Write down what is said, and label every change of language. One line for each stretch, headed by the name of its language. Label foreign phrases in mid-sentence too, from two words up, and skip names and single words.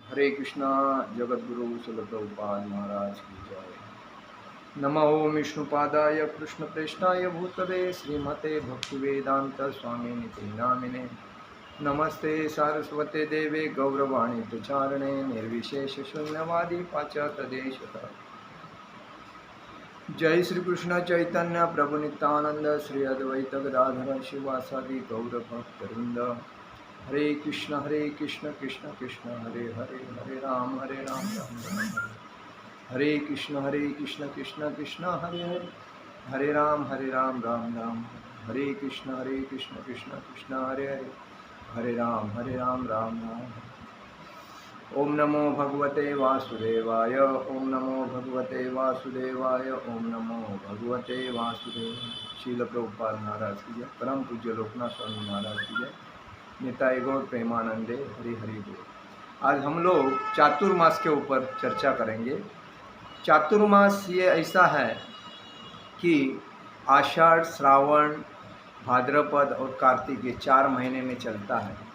Hindi: हरे कृष्णा। जगत गुरु शिल प्रभुपाद महाराज की जय।
Sanskrit: नमो विष्णुपादाय कृष्ण प्रेष्ठाय भूतले श्रीमते भक्तिवेदांत स्वामी निते नामिने। नमस्ते सारस्वते देवे गौरवाणी प्रचारणे निर्विशेष शून्यवादी पाश्चात्यदेशतः। जय श्री कृष्ण चैतन्य प्रभु नित्यानंद श्री अद्वैत गदाधर शिवासादि गौर भक्तवृंद। हरे कृष्ण कृष्ण कृष्ण हरे हरे, हरे राम राम राम हरे। हरे कृष्ण कृष्ण कृष्ण हरे हरे, हरे राम राम राम। हरे कृष्ण कृष्ण कृष्ण हरे हरे, हरे राम राम राम। ओम नमो भगवते वासुदेवाय, ओम नमो भगवते वासुदेवाय, ओम नमो भगवते वासुदेवाय।
Hindi: श्रील प्रभुपाद महाराज की जय। परम पूज्य लोकनाथ स्वामी महाराज की जय।
Bangla: निताय गौर प्रेमानंदे हरि हरि बोल।
Hindi: आज हम लोग चातुर्मास के ऊपर चर्चा करेंगे। चातुर्मास ये ऐसा है कि आषाढ़, श्रावण, भाद्रपद और कार्तिक ये 4 महीने में चलता है।